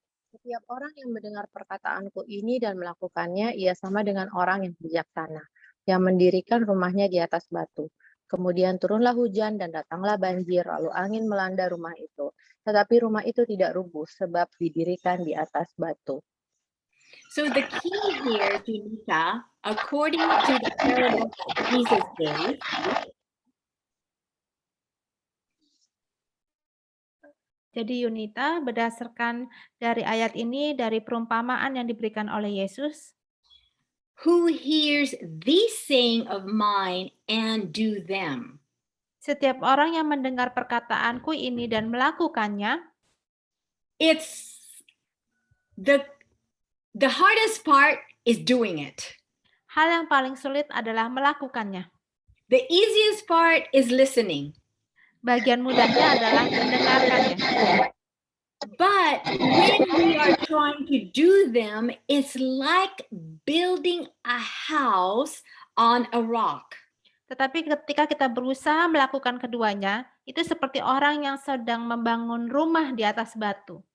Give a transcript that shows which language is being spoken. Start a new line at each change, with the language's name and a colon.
Indonesian: Setiap orang yang mendengar perkataanku ini dan melakukannya, ia sama dengan orang yang bijaksana, yang mendirikan rumahnya di atas batu. Kemudian turunlah hujan dan datanglah banjir, lalu angin melanda rumah itu. Tetapi rumah itu tidak rubuh, sebab didirikan di atas batu.
English: So the key here, Junita, according to the parable that Jesus gave,
Indonesian: jadi Yunita, berdasarkan dari ayat ini, dari perumpamaan yang diberikan oleh Yesus,
English: who hears these saying of mine and do them?
Indonesian: Setiap orang yang mendengar perkataanku ini dan melakukannya,
English: it's the hardest part is doing it.
Indonesian: Hal yang paling sulit adalah melakukannya.
English: The easiest part is listening.
Indonesian: Bagian mudahnya adalah mendengarkannya.
English: But when we are trying to do them, it's like building a house on a rock.
Indonesian: Tetapi ketika kita berusaha melakukan keduanya, itu seperti orang yang sedang membangun rumah di atas batu,